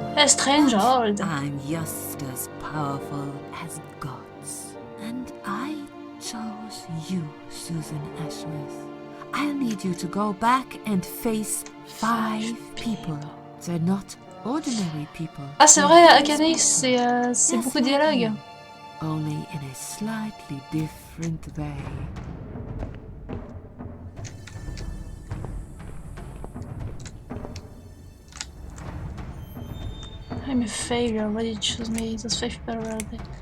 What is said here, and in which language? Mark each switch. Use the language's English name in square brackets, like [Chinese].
[English] A strange old. I'm just as powerful as gods. And I chose you, Susan Ashworth. I'll need you to go back and face 5 people. They're not ordinary people. [French] Ah, c'est vrai, Akaneis, c'est beaucoup de dialogues. [English] Only in a slightly different way. I'm a failure, why did you choose me? Those 5 people were there.